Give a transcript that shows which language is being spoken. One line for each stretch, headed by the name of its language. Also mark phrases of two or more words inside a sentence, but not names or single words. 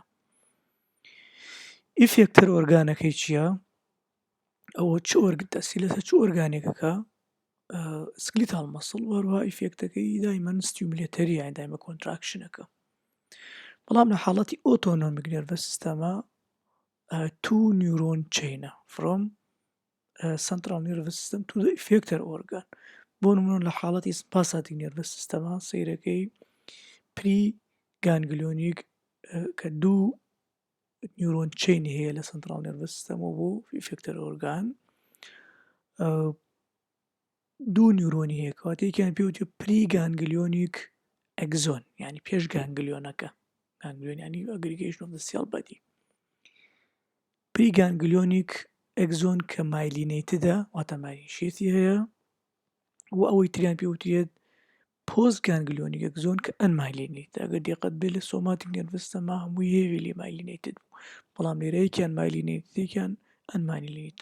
English: effector organ
Central Kurdish: چییە؟ ئەوە چ دەستی لەسەر چ ئۆرگانێکەکە؟
English: skeletal muscle
Central Kurdish: وەروها ئیفێکتەکەی دایمەن ستیمولێتەری یان دایمە کۆنتراکشنەکە. بەڵام لە حاڵەتی
English: autonomic nervous system two neuron chain from central nervous system to the effector organ.
Central Kurdish: بۆ نمونە لە حاڵەتی
English: sympathetic nervous system
Central Kurdish: سەیرەکەی
English: pre ganglionic
Central Kurdish: کە دوو
English: neuron chain
Central Kurdish: هەیە لە
English: central nervous system
Central Kurdish: بۆ
English: effector organ
Central Kurdish: دوو نیورۆنی هەیە کەواتەیەکیان پێوتێ
English: preganglionic axon
Central Kurdish: ینی پێش گانگلیۆنەکە گانگلیۆن ینی
English: aggregation of the cell body preganglionic axon
Central Kurdish: کە مایلینەیتدە واتە مایلینشێتی هەیە و ئەوەی تریان پێوترێت
English: postganglionic axon
Central Kurdish: کە ئەنمایلینیتد ئەگەر دقت بێت لە
English: somatic nervous system
Central Kurdish: هەمووی هێوی لێ مایلینەیتد بوو بەڵام لێرە یەکیان مایلینەیتدێکیان ئەنمایلینیت.